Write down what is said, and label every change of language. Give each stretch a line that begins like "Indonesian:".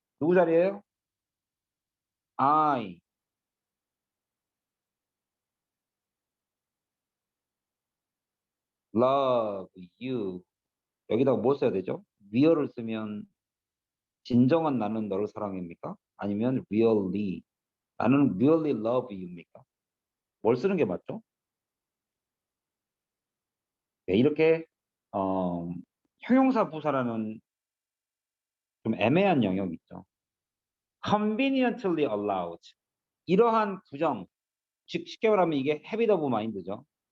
Korean: 누구 자리예요?
English: I love you.
Korean: 여기다가 뭐 써야 되죠? real을 쓰면 진정한 나는 너를 사랑합니까? 아니면 really 나는 really
English: love you
Korean: 입니까? 뭘 쓰는 게 맞죠? 네, 이렇게 어, 형용사 부사라는 좀 애매한 영역 있죠.
English: conveniently allowed.
Korean: 이러한 부정, 즉 쉽게 말하면 이게
English: habit of mind
Korean: 죠.